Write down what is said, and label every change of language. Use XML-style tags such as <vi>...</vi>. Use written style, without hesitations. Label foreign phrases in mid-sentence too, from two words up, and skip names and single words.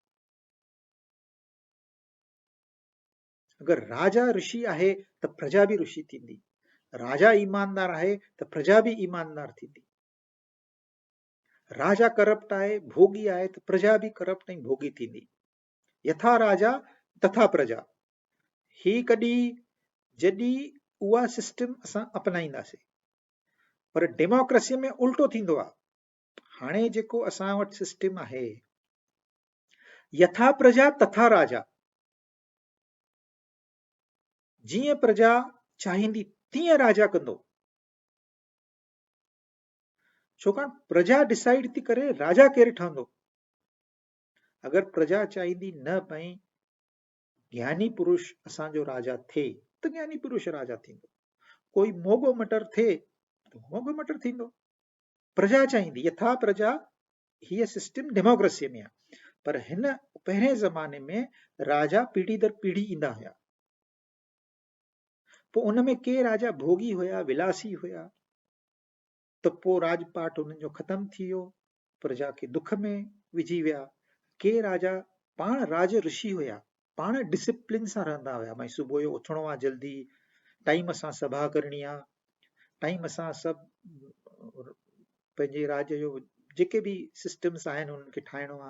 <sd>अगरि राजा ऋषि आहे त प्रजा बि ऋषि थींदी, राजा ईमानदार आहे त प्रजा बि ईमानदार थींदी। राजा करप्ट आहे, भोगी आहे, त प्रजा बि करप्ट ऐं भोगी थींदी।</sd> <sa>यथा राजा तथा प्रजा।</sa> <sd>ही कॾहिं जॾहिं उहा सिस्टम असां अपनाईंदासीं, पर डेमोक्रेसी में उल्टो थींदो आहे। हाणे जेको असां वटि सिस्टम आहे,</sd> <sa>यथा प्रजा तथा राजा,</sa> <sd>जीअं प्रजा चाहींदी तीअं राजा कंदो। छाकाणि प्रजा डिसाइड थी करे राजा केरु ठहंदो। अगरि प्रजा चाहींदी न भई ज्ञानी पुरुष असांजो राजा थिए, त ज्ञानी पुरुष राजा थींदो। कोई मोगो मटर थिए त मोगो मटर थींदो। प्रजा चाहींदी,</sd> <sa>यथा प्रजा,</sa> <sd>हीअ सिस्टम डेमोक्रेसी में आहे। पर हिन पहिरें ज़माने में राजा पीढ़ी दर पीढ़ी ईंदा हुया। पोइ उन में के राजा भोगी हुया, विलासी हुया, त पोइ राजपाट उन्हनि जो ख़तम थी वियो, प्रजा खे दुख में विझी विया। के राजा पाण राज ऋषि हुया, पाण डिसिप्लिन सां रहंदा हुया, भई सुबुह जो उथणो आहे जल्दी, टाइम सां सभा करणी आहे, टाइम सां सभु पंहिंजे राज जो जेके बि सिस्टम्स आहिनि उन्हनि खे ठाहिणो आहे।</sd>